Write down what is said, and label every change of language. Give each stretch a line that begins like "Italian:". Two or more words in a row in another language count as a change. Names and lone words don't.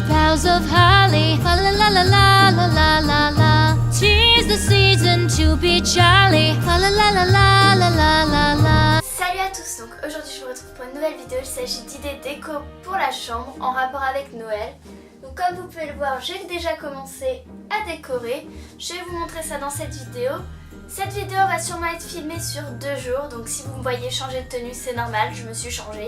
English: boughs of holly. Fa la la la la la la la la. 'Tis the season to be jolly. Fa la la la la la la la la.
French: Salut à tous, donc aujourd'hui je vous retrouve pour une nouvelle vidéo. Il s'agit d'idées déco pour la chambre en rapport avec Noël. Donc comme vous pouvez le voir, j'ai déjà commencé à décorer. Je vais vous montrer ça dans cette vidéo. Cette vidéo va sûrement être filmée sur 2 jours, donc si vous me voyez changer de tenue, c'est normal, je me suis changée.